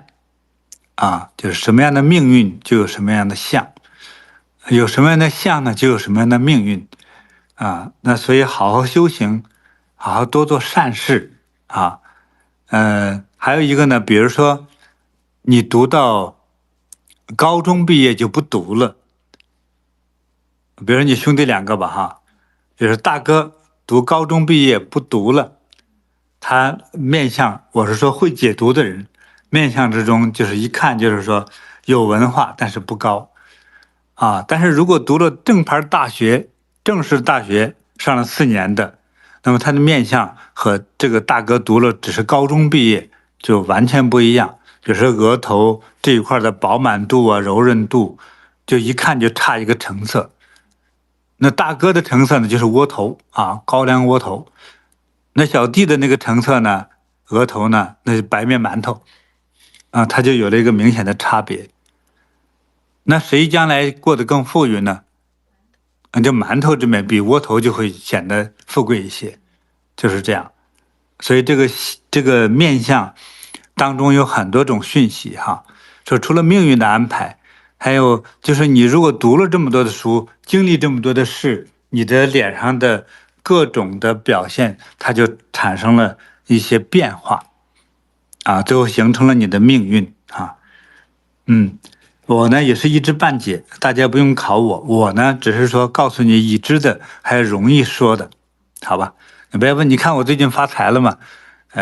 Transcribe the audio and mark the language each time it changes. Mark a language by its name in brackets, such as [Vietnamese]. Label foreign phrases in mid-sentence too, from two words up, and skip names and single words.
[Chinese] 就是什麼樣的命運就有什麼樣的相，有什麼樣的相呢，就有什麼樣的命運那所以好好修行，好好多做善事還有一個呢，比如說你讀到高中畢業就不讀了，比如說你兄弟兩個吧哈，就是大哥讀高中畢業不讀了，他面相，我是說會解讀的人。面相之中，就是一看就是說有文化，但是不高但是如果讀了正牌大學、正式大學上了4年的，那麼他的面相和這個大哥讀了只是高中畢業就完全不一樣。比如說額頭這一塊的飽滿度啊、柔韌度，就一看就差一個成色。那大哥的成色呢，就是窩頭高粱窩頭；那小弟的那個成色呢，額頭呢，那是白面饅頭。它就有了一個明顯的差別。那誰將來過得更富裕呢？就饅頭這邊比窩頭就會顯得富貴一些，就是這樣。所以這個面相當中有很多種訊息哈。說除了命運的安排，還有就是你如果讀了這麼多的書，經歷這麼多的事，你的臉上的各種的表現，它就產生了一些變化。最後形成了你的命運我呢也是一知半解，大家不用考我呢只是說告訴你已知的，還容易說的，好吧？你不要問，你看我最近發財了嗎？